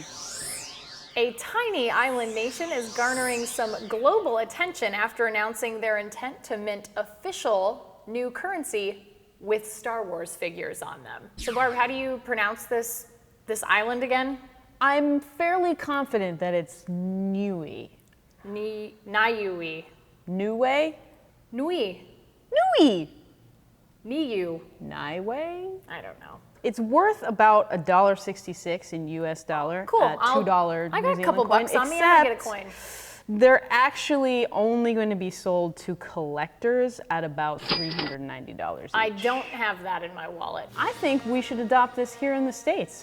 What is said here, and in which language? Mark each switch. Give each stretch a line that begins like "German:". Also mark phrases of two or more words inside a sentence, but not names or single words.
English: A tiny island nation is garnering some global attention after announcing their intent to mint official new currency with Star Wars figures on them. So Barb, how do you pronounce this island again? I'm fairly confident that it's Niue. Niue. Niue? Nui. Nui. Niu. Niue? I don't know. It's worth about $1.66 in US dollar. Cool. At $2 I got a couple coin, bucks on me. I get a coin. They're actually only going to be sold to collectors at about $390 each. I don't have that in my wallet. I think we should adopt this here in the States.